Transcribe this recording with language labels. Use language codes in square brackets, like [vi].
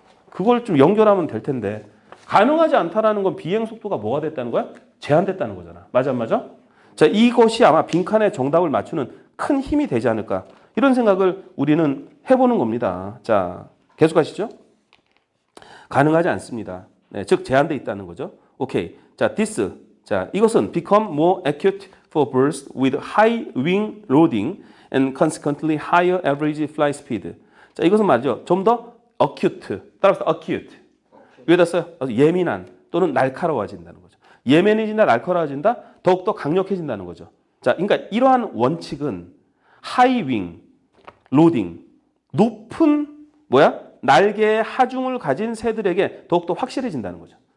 [ko] 그걸 좀 연결하면 될 텐데. 가능하지 않다라는 건 비행 속도가 뭐가 됐다는 거야? 제한됐다는 거잖아. 맞아 안 맞아? 자, 이것이 아마 빈칸에 정답을 맞추는 큰 힘이 되지 않을까. 이런 생각을 우리는 해보는 겁니다. 자, 계속 하시죠. 가능하지 않습니다. 네, 즉 제한돼 있다는 거죠. 오케이. 자, [en] this. [ko] 자, 이것은 [en] become more acute for birds with high wing loading and consequently higher average flight speed. [ko] 자, 이것은 말이죠. 좀 더 acute. 따라서 acute. 위에다 써요. 예민한 또는 날카로워진다는 거죠. 예민해진다, 날카로워진다, 더욱더 강력해진다는 거죠. 자, 그러니까 이러한 원칙은 [en] high wing loading, [ko] 높은 날개의 하중을 가진 새들에게 더욱더 확실해진다는 거죠.